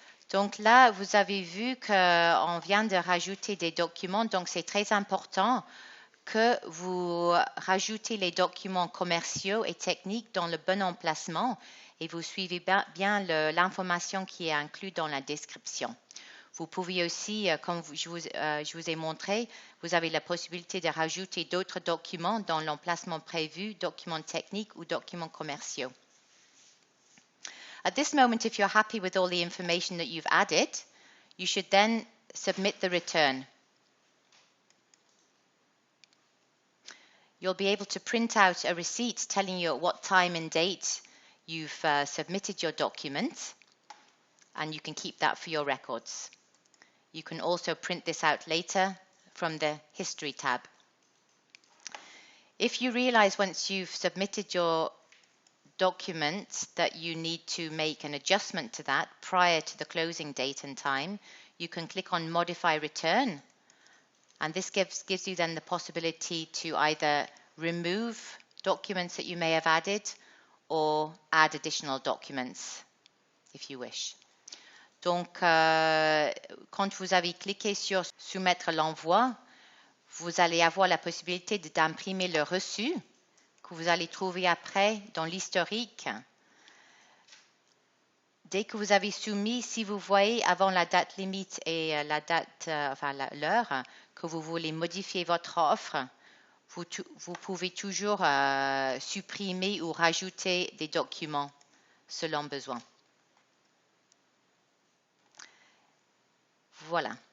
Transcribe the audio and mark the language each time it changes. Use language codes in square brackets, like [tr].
[fr] Donc là, vous avez vu qu'on vient de rajouter des documents, donc c'est très important que vous rajoutez les documents commerciaux et techniques dans le bon emplacement et vous suivez bien l'information qui est inclue dans la description. Vous pouvez aussi, comme je vous ai montré, vous avez la possibilité de rajouter d'autres documents dans l'emplacement prévu, documents techniques ou documents commerciaux. [en] At this moment, if you're happy with all the information that you've added, you should then submit the return. You'll be able to print out a receipt telling you at what time and date you've submitted your document, and you can keep that for your records. You can also print this out later from the History tab. If you realize once you've submitted your document that you need to make an adjustment to that prior to the closing date and time, you can click on Modify Return, and this gives you then the possibility to either remove documents that you may have added or add additional documents if you wish. [fr] Donc, quand vous avez cliqué sur Soumettre l'envoi, vous allez avoir la possibilité d'imprimer le reçu que vous allez trouver après dans l'historique. Dès que vous avez soumis, si vous voyez avant la date limite et la date, l'heure, que vous voulez modifier votre offre, vous pouvez toujours supprimer ou rajouter des documents selon besoin. Voilà.